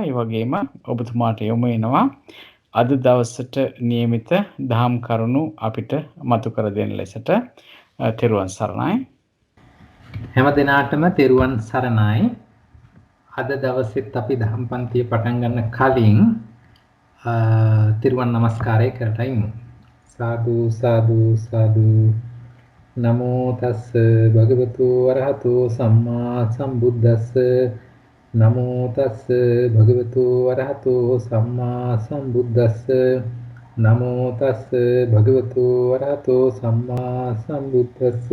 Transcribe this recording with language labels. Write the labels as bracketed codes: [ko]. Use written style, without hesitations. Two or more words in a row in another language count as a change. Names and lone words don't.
[si] ඒ වගේම ඔබතුමාට යොමු වෙනවා අද දවසට නියමිත දහම් කරුණු අපිට මතු කර දෙන ලෙසට. තෙරුවන් සරණයි. හැම දිනාටම තෙරුවන් සරණයි. අද දවසෙත් අපි දහම් පන්තිය පටන් ගන්න කලින් තෙරුවන් නමස්කාරය කරලා ඉමු. සාදු සාදු සාදු. [pi] නමෝ තස්ස භගවතු වරහතු සම්මා සම්බුද්දස්ස. නමෝ තස්ස භගවතු වරහතු සම්මා සම්බුද්දස්ස. නමෝ තස්ස භගවතු වරහතු සම්මා සම්බුද්දස්ස.